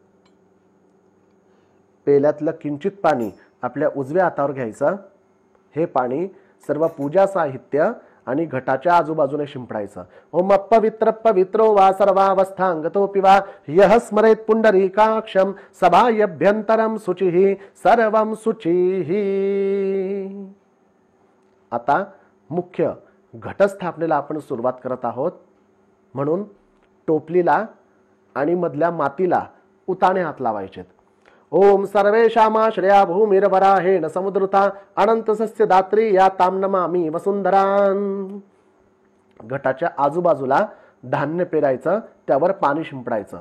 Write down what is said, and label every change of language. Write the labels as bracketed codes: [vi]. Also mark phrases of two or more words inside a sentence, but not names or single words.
[mr] पेल्यातलं किंचित पाणी आपल्या उजव्या हातावर घ्यायचं। हे पाणी सर्व पूजा साहित्य आणि घटाच्या आजूबाजूने शिंपडायचं। [sa] ओम अपवित्र पवित्रो वा सर्वावस्थांगतोपि वा यः स्मरेत् पुंडरीकाक्षं सभायभ्यंतरं शुचिः सर्वं शुचिः। [mr] आता मुख्य घटस्थापनेला आपण सुरुवात करत आहोत, म्हणून टोपलीला आणि मधल्या मातीला उताने हात लावायचे। [sa] ओम सर्वेषामाश्रया भूमिर्वराहेण समुद्रता अनंत सस्य दात्री या ताम नमामि वसुंधरान। [mr] घटाच्या आजूबाजूला धान्य पेरायचं, त्यावर पाणी शिंपडायचं।